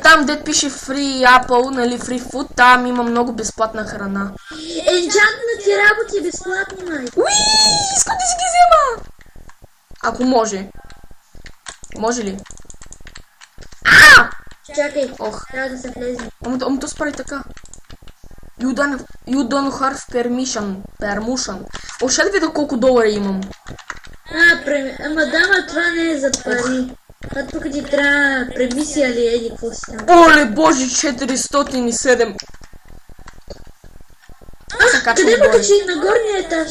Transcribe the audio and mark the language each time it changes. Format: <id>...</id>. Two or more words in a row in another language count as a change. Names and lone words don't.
<bg>там дет пише</bg> <en>Free Apple,</en> <bg>нали,</bg> <en>Free Food,</en> <bg>там има много безплатна храна. Енчантнати работи безплатни, май. Уи, искам да си ги взема! Ако може. Може ли? Чакай, Ох. трябва да се влезе. Ама то справи така.</bg> <en>You don't have permission.</en> <bg>О, ще да видя колко долара имам. Ама дама, това не е за пари. А тук ти трябва премисия ли еди, какво си там? Оле, боже, 407. Къде ме качи? На горния етаж.</bg>